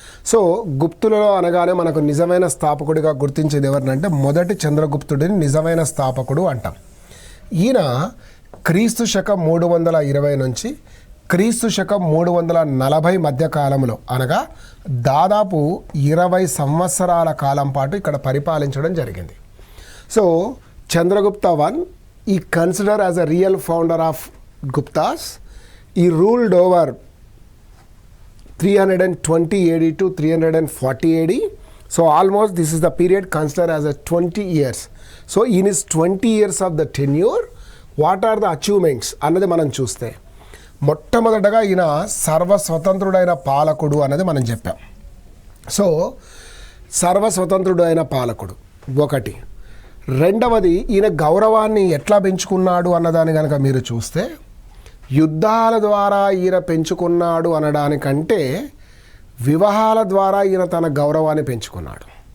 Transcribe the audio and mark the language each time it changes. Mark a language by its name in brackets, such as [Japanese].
[Telugu] So గుప్తులలో అనగానే మనకు నిజమైన స్థాపకుడిగా గుర్తించేది ఎవరినంటే మొదటి చంద్రగుప్తుడిని నిజమైన స్థాపకుడు అంటాం. ఈయన క్రీస్తు శకం 320 నుంచి క్రీస్తు శకం 340 మధ్య కాలంలో అనగా దాదాపు 20 సంవత్సరాల కాలం పాటు ఇక్కడ పరిపాలించడం జరిగింది. [English] So Chandragupta I he considered as a real founder of Guptas. He ruled over 320 AD to 340 AD. So almost this is the period considered as a 20 years. So in his 20 years of the tenure, what are the achievements [Telugu] అన్నది మనం చూస్తే మొట్టమొదటగా ఈయన సర్వస్వతంత్రుడైన పాలకుడు అన్నది మనం చెప్పాం. So సర్వస్వతంత్రుడైన పాలకుడు ఒకటి. రెండవది ఈయన గౌరవాన్ని ఎట్లా పెంచుకున్నాడు అన్నదాన్ని కనుక మీరు చూస్తే యుద్ధాల ద్వారా ఈయన పెంచుకున్నాడు అనడానికంటే వివాహాల ద్వారా ఈయన తన గౌరవాన్ని పెంచుకున్నాడు.